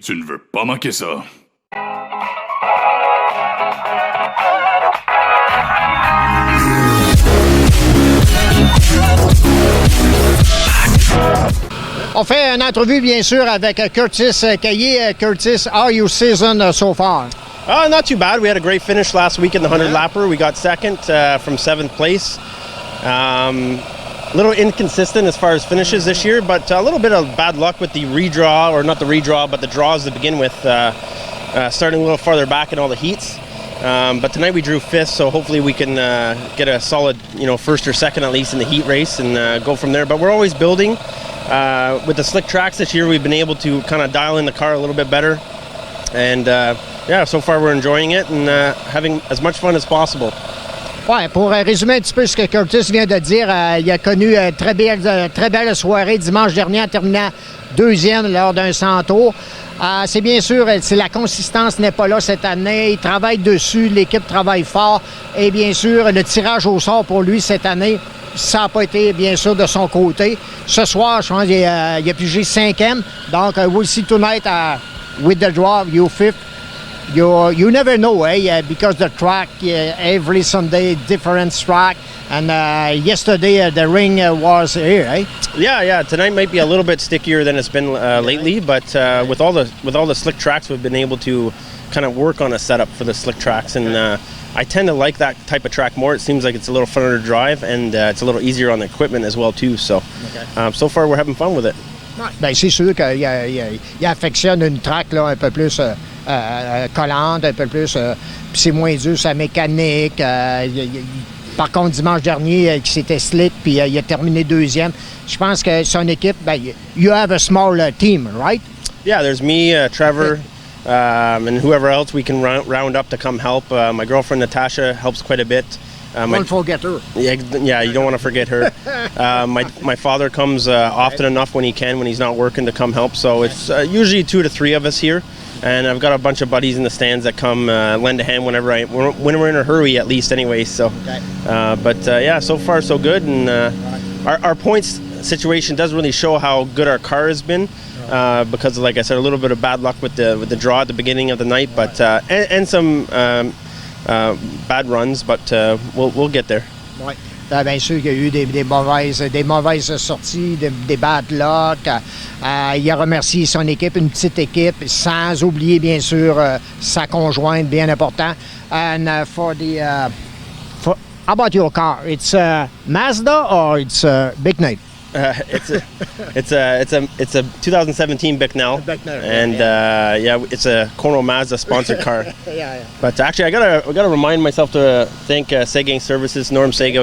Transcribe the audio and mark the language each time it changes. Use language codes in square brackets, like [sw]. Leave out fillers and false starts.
[fr] Tu ne veux pas manquer ça. On fait une entrevue, bien sûr, avec Curtis Caillé. [en] Curtis, how are your season so far? Not too bad. We had a great finish last week in the 100-lapper. We got second from 7th place. A little inconsistent as far as finishes this year, but a little bit of bad luck with the redraw, or not the redraw, but the draws to begin with, starting a little farther back in all the heats. But tonight we drew 5th, so hopefully we can get a solid, first or second at least in the heat race and go from there. But we're always building. With the slick tracks this year, we've been able to kind of dial in the car a little bit better. And so far we're enjoying it and having as much fun as possible. [fr] Ouais, pour résumer un petit peu ce que Curtis vient de dire, il a connu très belle soirée dimanche dernier en terminant 2e lors d'un 100 tours. C'est bien sûr, la consistance n'est pas là cette année. Il travaille dessus, l'équipe travaille fort. Et bien sûr, le tirage au sort pour lui cette année, ça n'a pas été bien sûr de son côté. Ce soir, je pense qu'il a pigé 5e. [en] Donc, we'll see tonight with the draw, you're 5th. You never know, because the track, every Sunday, different track. And yesterday, the ring was here, eh? Yeah. Tonight might be a little bit stickier than it's been lately, but with all the slick tracks, we've been able to kind of work on a setup for the slick tracks. And I tend to like that type of track more. It seems like it's a little funner to drive, and it's a little easier on the equipment as well, too. So, so far, we're having fun with it. [fr] Bien, c'est sûr qu'il affectionne une track là, un peu plus collante, un peu plus. Puis c'est moins dur, sa mécanique. Par contre, dimanche dernier, c'était slick, puis il a terminé 2e. Je pense que son équipe, [en] you have a small team, right? Yeah, there's me, Trevor, and whoever else we can round up to come help. My girlfriend Natasha helps quite a bit. Don't forget her. Yeah, you don't want to forget her. My father comes often enough when he can, when he's not working, to come help. So it's usually 2 to 3 of us here. And I've got a bunch of buddies in the stands that come lend a hand when we're in a hurry, at least anyway. So, so far so good. And our points situation doesn't really show how good our car has been. Because, like I said, a little bit of bad luck with the draw at the beginning of the night, but and some bad runs, but we'll get there. [fr] Ouais. Bien sûr qu'il y a eu des mauvaises sorties, des [en] bad luck. [fr] Il a remercié son équipe, une petite équipe, sans oublier bien sûr sa conjointe, bien important. [en] And how about your car? It's a Mazda or it's a Big Nate? It's a 2017 Bicknell, and it's a Cornwall Mazda sponsored car. Yeah. But actually, I gotta remind myself to thank Segang Services, Norm Sego.